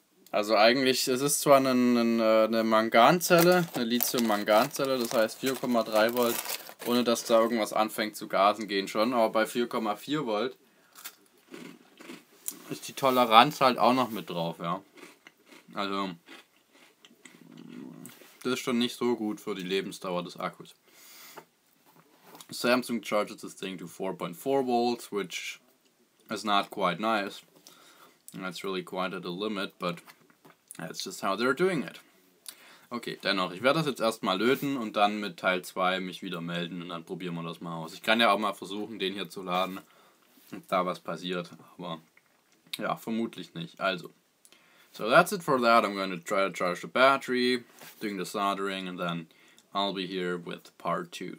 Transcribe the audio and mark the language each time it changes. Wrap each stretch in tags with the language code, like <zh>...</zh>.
<de>Also eigentlich, es ist zwar eine Manganzelle, eine Lithium-Manganzelle, das heißt 4,3 Volt, ohne dass da irgendwas anfängt zu gasen, gehen schon, aber bei 4,4 Volt ist die Toleranz halt auch noch mit drauf, ja. Also, das ist schon nicht so gut für die Lebensdauer des Akkus.</de> <en>Samsung charges this thing to 4.4 volts, which is not quite nice. That's really quite at a limit, but that's just how they're doing it.</en> <de>Okay, dennoch, ich werde das jetzt erstmal löten und dann mit Teil 2 mich wieder melden und dann probieren wir das mal aus. Ich kann ja auch mal versuchen, den hier zu laden, ob da was passiert, aber ja, vermutlich nicht. Also,</de> <en>So that's it for that. I'm going to try to charge the battery, doing the soldering, and then I'll be here with part 2.</en>